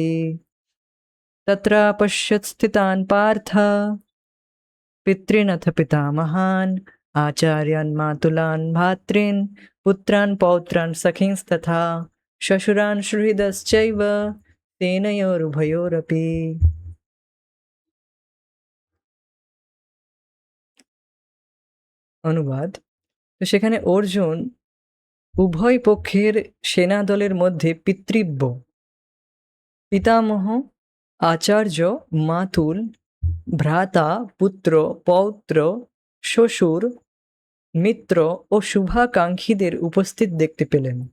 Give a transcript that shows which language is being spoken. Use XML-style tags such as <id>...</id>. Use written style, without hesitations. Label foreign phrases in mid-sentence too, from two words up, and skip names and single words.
<sa>तत्रापश्यत् स्थितान् पार्थ पितॄन् अथ पितामहान् आचार्यान् मातुलान् भ्रातॄन् पुत्रान् पौत्रान् सखींस्तथा श्वशुरान् सुहृदश्चैव सेनयोरुभयोरपि।</sa> <bn>অনুবাদ। তো সেখানে অর্জুন উভয় পক্ষের সেনাদলের মধ্যে পিতৃব্য, পিতামহ, আচার্য, মাতুল, ভ্রাতা, পুত্র, পৌত্র, শ্বশুর, মিত্র ও শুভাকাঙ্ক্ষীদের উপস্থিত দেখতে পেলেন।</bn>